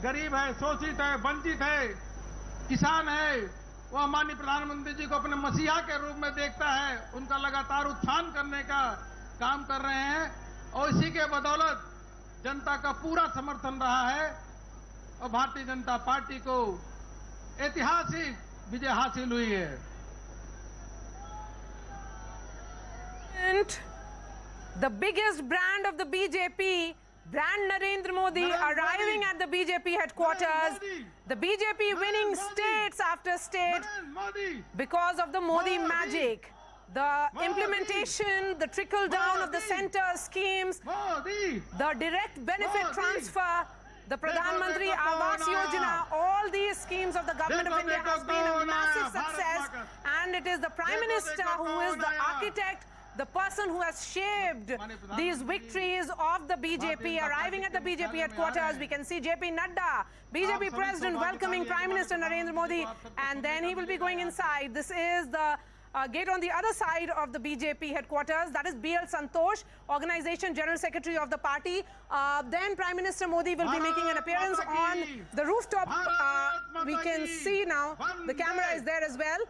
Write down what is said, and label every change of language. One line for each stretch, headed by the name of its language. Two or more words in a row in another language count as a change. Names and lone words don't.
Hindi: गरीब है, शोषित है, वंचित है, किसान है, वह माननीय प्रधानमंत्री जी को अपने मसीहा के रूप में देखता है। उनका लगातार उत्थान करने का काम कर रहे हैं और इसी के बदौलत जनता का पूरा समर्थन रहा है और भारतीय जनता पार्टी को ऐतिहासिक विजय हासिल हुई है।
English: The biggest brand of the BJP, brand Narendra Modi, arriving at the BJP headquarters. The BJP winning states after state because of the Modi magic. The implementation, the trickle down of the center schemes, the direct benefit transfer, the Pradhan Mantri Awas Yojana, all these schemes of the government of India has been a massive success, and it is the Prime Minister who is the architect, the person who has shaped these victories of the BJP. Arriving at the BJP headquarters, we can see JP Nadda, BJP President, welcoming Prime Minister Narendra Modi, and then he will be going inside. This is the gate on the other side of the BJP headquarters. That is BL Santosh, Organization General Secretary of the party. Then Prime Minister Modi will be making an appearance on the rooftop. We can see now, the camera is there as well.